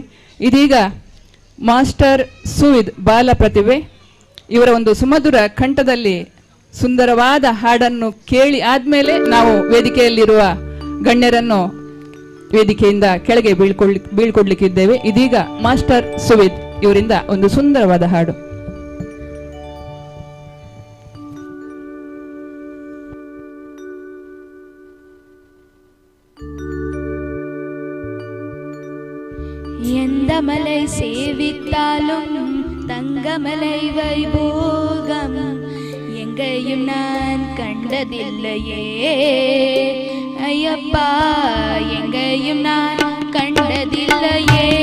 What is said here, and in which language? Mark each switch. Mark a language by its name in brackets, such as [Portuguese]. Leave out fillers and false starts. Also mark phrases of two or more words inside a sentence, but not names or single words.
[Kannada] ಇದೀಗ ಮಾಸ್ಟರ್ ಸುವಿದ್ ಬಾಲ ಪ್ರತಿಭೆ ಇವರ ಒಂದು ಸುಮಧುರ ಕಂಠದಲ್ಲಿ ಸುಂದರವಾದ ಹಾಡನ್ನು ಕೇಳಿ ಆದ್ಮೇಲೆ ನಾವು ವೇದಿಕೆಯಲ್ಲಿರುವ ಗಣ್ಯರನ್ನು ವೇದಿಕೆಯಿಂದ ಕೆಳಗೆ ಬೀಳ್ಕೊಡ್ಲಿಕ್ಕಿದ್ದೇವೆ. ಇದೀಗ ಮಾಸ್ಟರ್ ಸುವಿದ್ ಇವರಿಂದ ಒಂದು ಸುಂದರವಾದ ಹಾಡು. [Tamil] எந்த மலை சேவித்தாலும் தங்கமலை வைபோகம் எங்கேயும் நான் கண்டதில்லையே ஐயப்பா, எங்கேயும் நான் கண்டதில்லையே.